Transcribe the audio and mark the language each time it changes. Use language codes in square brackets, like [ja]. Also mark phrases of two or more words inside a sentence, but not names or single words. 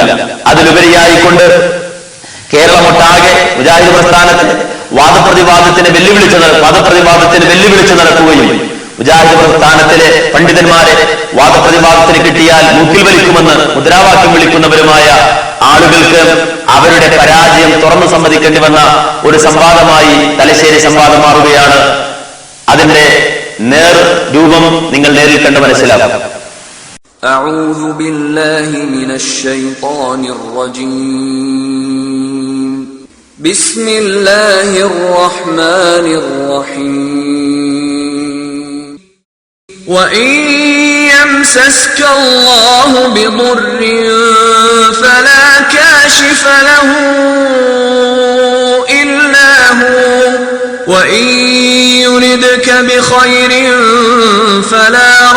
[ml] അതിലുപരിയായിക്കൊണ്ട് കേരളമൊട്ടാകെ മുജാഹിദ് പ്രസ്ഥാനത്തിന് വാദപ്രതിവാദത്തിന് വെല്ലുവിളിച്ച് നടക്കുകയും മുജാഹിദ് പ്രസ്ഥാനത്തിലെ പണ്ഡിതന്മാരെ വാദപ്രതിവാദത്തിന് കിട്ടിയാൽ മൂക്കിൽ വലിക്കുമെന്ന് മുദ്രാവാക്യം വിളിക്കുന്നവരുമായ ആളുകൾക്ക് അവരുടെ പരാജയം തുറന്നു സമ്മതിക്കേണ്ടി വന്ന ഒരു സംവാദമായി തലശ്ശേരി സംവാദം മാറുകയാണ്. അതിന്റെ നേർ രൂപം നിങ്ങൾ നേരിൽ കണ്ട് മനസ്സിലാക്കാം. [ar] أعوذ بالله من الشيطان الرجيم بسم الله الرحمن الرحيم وإن يمسسك الله بضر فلا كاشف له إلا هو وإن يردك بخير فلا